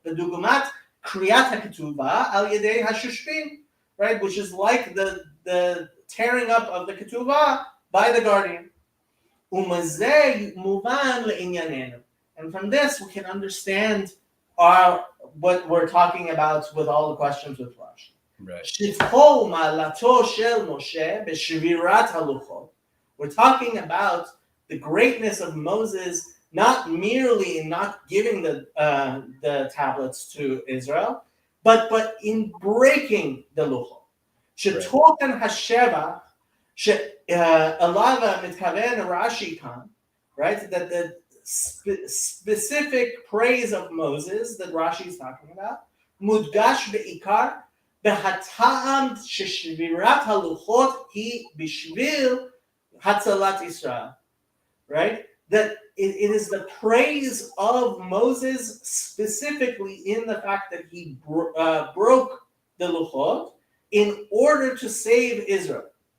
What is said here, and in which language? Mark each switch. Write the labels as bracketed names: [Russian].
[Hebrew] בדוגמת קריאת הכתובה על ידי השושבין, [English] right, which is like the tearing up of the ketuvah by the guardian. [Hebrew] ומזה מובן לענייננו. [English] And from this we can understand what we're talking about with all the questions with Rashi. Right. [Hebrew] שבחו מעלתו של משה בשבירת הלוחות. [English] We're talking about the greatness of Moses, not merely in not giving the tablets to Israel, but in breaking the luchot. [Hebrew] שתוכן השבח שעליו מתכוון רש"י כאן, right? [English] That the specific praise of Moses that Rashi is talking about, [Hebrew] מודגש בעיקר בהטעם ששבירת הלוחות היא בשביל הצלת ישראל, [English] right? That it is the praise of Moses specifically in the fact that he broke the luchot in order to save Israel.